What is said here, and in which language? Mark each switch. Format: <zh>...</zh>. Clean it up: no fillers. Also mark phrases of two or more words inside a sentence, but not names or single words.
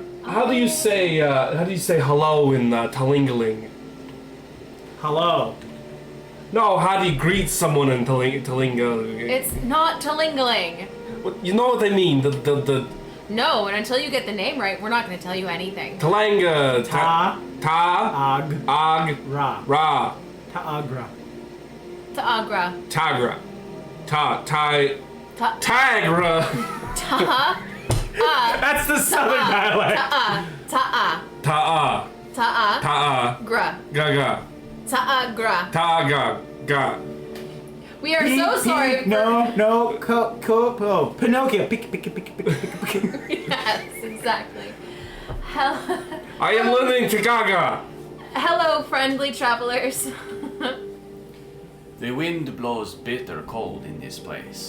<en>how do you say hello in Talingaling? Hello. No, how do you greet someone in Talingaling? It's not Talingaling. You know what I mean? The No, and until you get the name right, we're not going to tell you anything. Talanga Ta. Ta Ag. Ag Ra. Ra Ta'agra. Ta'agra. Tagra Ta Tai Ta. Tagra Ta. That's the southern dialect. Ta'a. Ta'a. Ta'a Ta'a. Ta'a Gra. Gaga Ta'agra. Taga Ga. We are so sorry. No, Pinocchio. Pick. Yes, exactly. Hel- I am learning to Gaga. Hello, friendly travelers. The wind blows bitter cold in this place.</en>